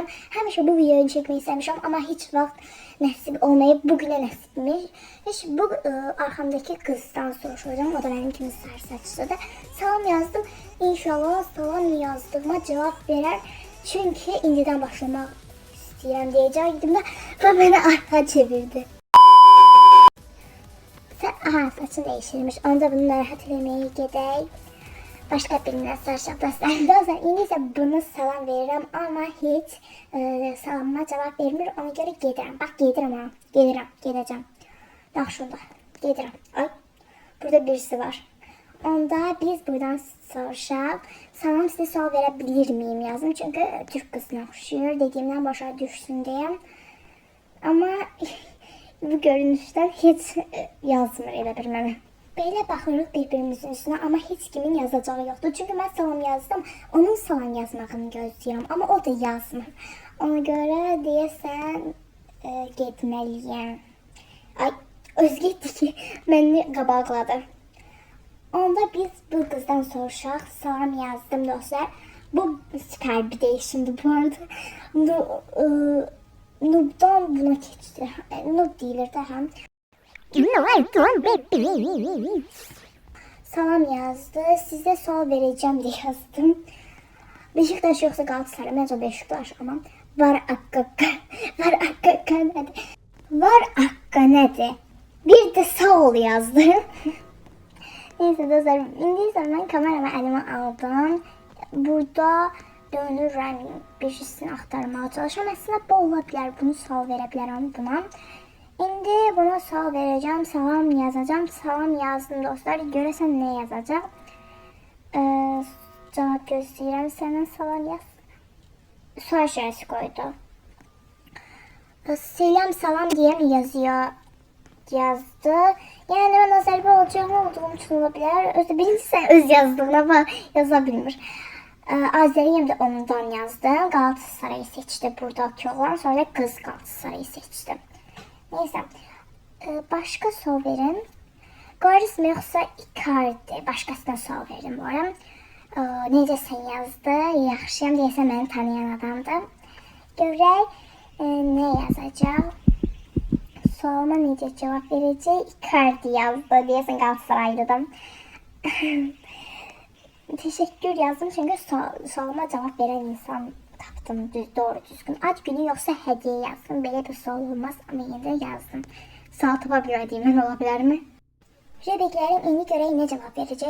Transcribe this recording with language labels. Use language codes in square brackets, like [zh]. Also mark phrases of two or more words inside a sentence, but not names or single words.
[tr] Həmişə bu videoyu çekmeyi istemişim ama [az] hiç vaxt [tr] nasip olmayıp bugüne nasipmiş. Bu arkamdaki kızdan soruşacağım. O da benim kimi sarı saçlıdır. Salam yazdım. İnşallah salam yazdığıma cevap verer. [az] Çünkü indiden başlamak istəyirəm deyəcəkdim də və məni arxa çevirdi. [tr] Aha, saçın değişirmiş. [az] Onda bunu narahat eləməyə gedək. Başqa birindən sarışaq dostlar. İndi isə bunu salam verirəm amma heç salamıma cavab vermir. Ona görə gedirəm. Bax gedirəm ha. Gedəcəm. Bax şurada. Gedirəm. Ay. Burada birisi var. Onda biz buradan soruşaq. [tr] Salam size sual verebilir miyim yazdım. Çünkü Türk kızına oxşuyur. Dediğimden [az] başa düşsün [tr] diye. [az] Ama bu görünüşten hiç yazmır elə bir mənə. Belə baxırıq bir-birimizin üstünə ama hiç kimin yazacağı yoxdur. Çünkü mən salam yazdım. Onun salam yazmağını gözləyirəm. Ama o da yazmır. Ona görə deyəsən getməliyəm. Ay, özgə etdi ki, məni qabaqladı. Onda biz bu kızdan soruşaq. Salam yazdım dostlar. [tr] Bu süper bir değişimdi bu arada. Noob'dan buna geçti. [az] Noob deyilir de hem. Salam yazdı. [tr] Size sual vereceğim diye yazdım. Beşiktaş yoksa Galatasaray. Bence Beşiktaş ama. Var akka nedir? Var akka nedir? Bir de sağ ol yazdı. Neyse dostlar, indi ben kameramı elime aldım. [az] Burada dönürəm, bir şeysini axtarmağa çalışıyorum. Aslında bu ola bilər, bunu sual verə bilərəm buna. [tr] İndi buna sual vereceğim, salam yazacağım. [az] Salam yazdım dostlar. Görəsən nə yazacaq? Cavab gözləyirəm, səndən salam yaz. Sual işarəsi qoydu. [tr] Selam salam diye mi yazıyor? Yazdı. Yani ben Azerbaycanlı olduğum için olabilir. Birincisi öz yazdığına yazabilmiş. Azeriyim de ondan yazdım. Galatasaray'ı seçti buradaki olan. Sonra kız Galatasaray'ı seçti. Neyse. Başka sual verin. Goris mi yoksa Icardi? Başkasına sual verin bu ara. [az] Necəsən yazdı. Yaxşıyam deyəsən beni tanıyan adamdı. Görək ne yazacaq? Sualıma necə cevap verəcək? Icardi yazdı. Deyəsən Galatasaraylıdım. [tr] Teşekkür yazdım çünkü sualıma cevap veren insan tapdım. Doğru düzgün. Ad günü yoksa hediye yazdım. Böyle bir sual olmaz ama yine de yazdım. Sual tapabilmediğimden olabilir mi? Rubiklerim [az] indi görək [tr] ne cevap verecek?